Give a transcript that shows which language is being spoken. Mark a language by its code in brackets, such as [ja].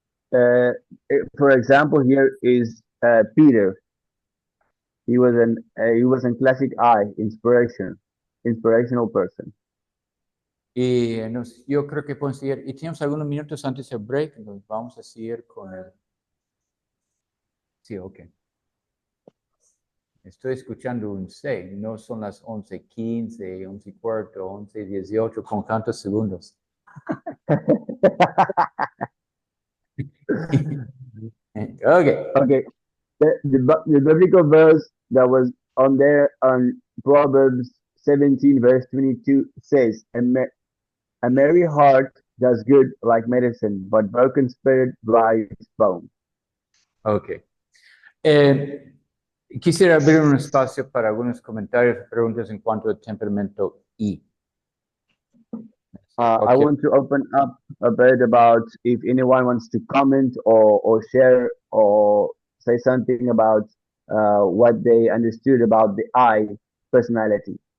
[en] For example, here is Peter. He was an classic I, inspirational person. [es] Y yo creo que podemos seguir, y tenemos algunos minutos antes del break, entonces vamos a seguir con el... Sí, ok. Estoy escuchando un 6, no son las 11:15, 11:15, 11:18, con tantos segundos. [en] Okay. Okay. The biblical verse that was on there on Proverbs 17, verse 22 says, a merry heart does good like medicine, but broken spirit dries bone. Ok. [es] Quisiera abrir un espacio para algunos comentarios y preguntas en cuanto al temperamento I. [en] I Okay. want to open up a bit about if anyone wants to comment or share or say something about what they understood about the I personality.